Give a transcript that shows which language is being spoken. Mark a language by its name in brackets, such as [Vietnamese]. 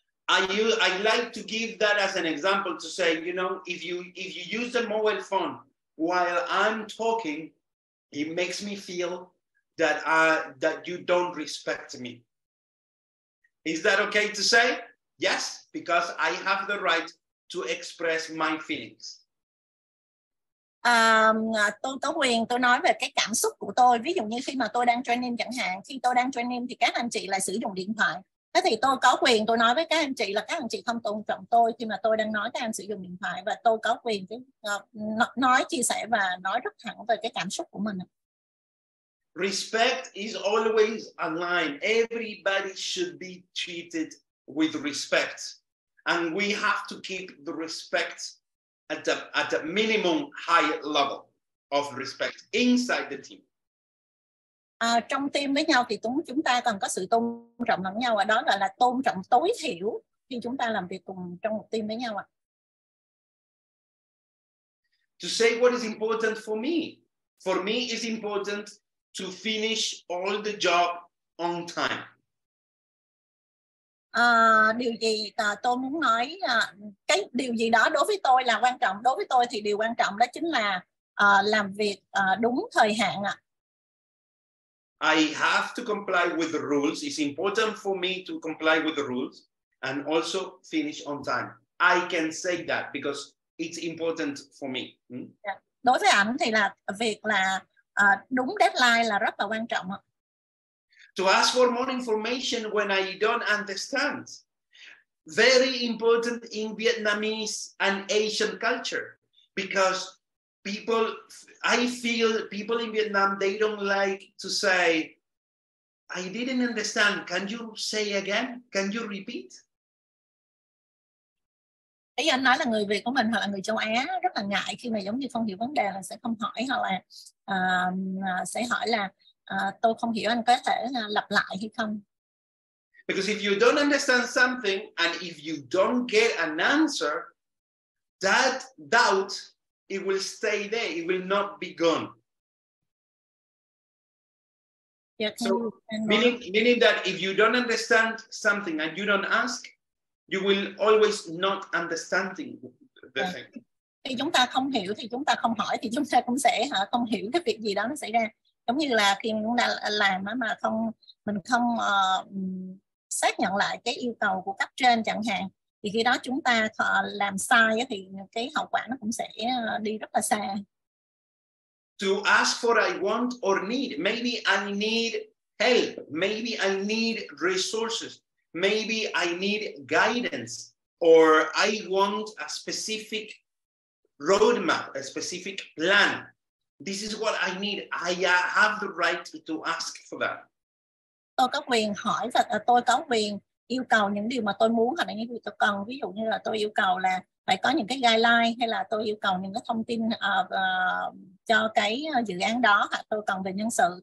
[English] I like to give that as an example to say, you know, if you use the mobile phone while I'm talking, It makes me feel that that you don't respect me. Is that okay to say? Yes, because I have the right to express my feelings. [Vietnamese] Tôi có quyền tôi nói về cái cảm xúc của tôi. Ví dụ như khi mà tôi đang training chẳng hạn, khi tôi đang training thì các anh chị lại sử dụng điện thoại. Thế thì tôi có quyền tôi nói với các anh chị là các anh chị không tôn trọng tôi khi mà tôi đang nói các anh sử dụng điện thoại, và tôi có quyền nói, chia sẻ và nói rất thẳng về cái cảm xúc của mình. [English] Respect is always aligned. Everybody should be treated with respect, and we have to keep the respect at the minimum high level of respect inside the team. [Vietnamese] Trong team với nhau thì chúng ta cần có sự tôn trọng lẫn nhau, và đó gọi là tôn trọng tối thiểu khi chúng ta làm việc cùng trong một team với nhau. [English] To say what is important for me is important to finish all the job on time. [Vietnamese] Điều gì tôi muốn nói, cái điều gì đó đối với tôi là quan trọng. Đối với tôi thì điều quan trọng đó chính là làm việc đúng thời hạn ạ. [English] I have to comply with the rules. It's important for me to comply with the rules and also finish on time. I can say that because it's important for me. [Vietnamese] Đối với ảnh thì là việc là đúng deadline là rất là quan trọng. [English] To ask for more information when I don't understand. Very important in Vietnamese and Asian culture, because I feel people in Vietnam, they don't like to say, I didn't understand. Can you say again? Can you repeat? [Vietnamese] Ý anh nói là người Việt của mình hoặc là người châu Á rất là ngại khi mà giống như không hiểu vấn đề là sẽ không hỏi, hoặc là sẽ hỏi là tôi không hiểu, anh có thể lặp lại hay không? [English] Because if you don't understand something and if you don't get an answer, that doubt, it will stay there. It will not be gone. So meaning that if you don't understand something and you don't ask, you will always not understanding the thing. [Vietnamese] Khi chúng ta không hiểu thì chúng ta không hỏi, thì chúng ta cũng sẽ không hiểu cái việc gì đó nó xảy ra. Giống như là khi chúng ta làm mà mình không xác nhận lại cái yêu cầu của cấp trên chẳng hạn, thì khi đó chúng ta làm sai thì cái hậu quả nó cũng sẽ đi rất là xa. [English] To ask for I want or need. Maybe I need help. Maybe I need resources. Maybe I need guidance, or I want a specific roadmap, a specific plan. This is what I need. I have the right to ask for that. [Vietnamese] Tôi có quyền hỏi và tôi có quyền yêu cầu những điều mà tôi muốn hoặc là những điều tôi cần. Ví dụ như là tôi yêu cầu là phải có những cái guideline, hay là tôi yêu cầu những cái thông tin cho cái dự án đó, hoặc tôi cần về nhân sự.